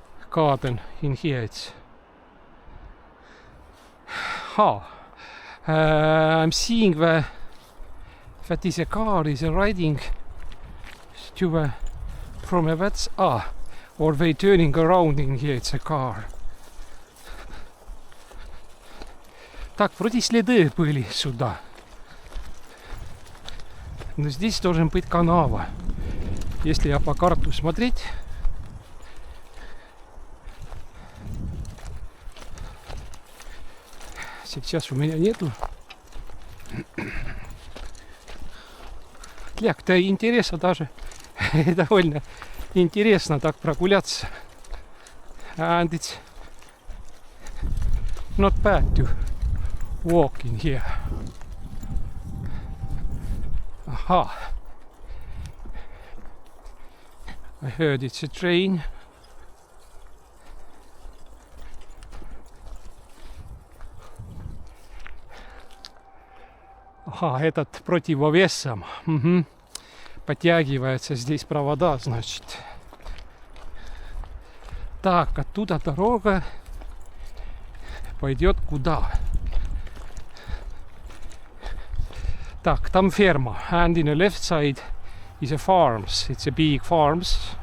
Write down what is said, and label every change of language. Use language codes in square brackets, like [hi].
[en] garden in here. It's I'm seeing that is a car is riding to from a vet's or they turning around in here. It's a car. [ru] Так, вроде следы были сюда. Но здесь должен быть канава. Если я по карту смотреть. Сейчас у меня нету. Так-то интересно даже. Довольно интересно так прогуляться. [en] And it's not bad to walk in here. Aha. I heard it's a train. [ru] Ага, этот противовесом. Угу. Подтягивается здесь провода, значит. Так, оттуда дорога пойдет куда? Так, там ферма. [en] And in the left side is a farms. It's a big farms.